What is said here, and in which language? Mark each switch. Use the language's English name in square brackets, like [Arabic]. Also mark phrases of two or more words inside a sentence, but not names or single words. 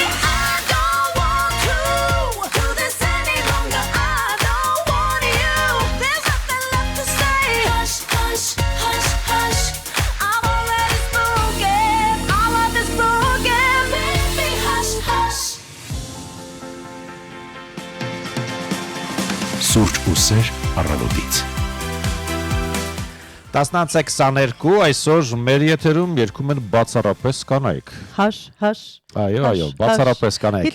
[English] I don't want to do this any longer. I don't want you. There's nothing left to say. Hush, hush, hush, hush. I'm already spoken. All of is broken. Baby, hush, hush. [Armenian] Սուրճ ու սեր առավոտից 10:22 այսօր մեր եթերում երգում են բացառապես կանայք։ [English] Hush, hush։ [Armenian] Այո, բացառապես կանայք։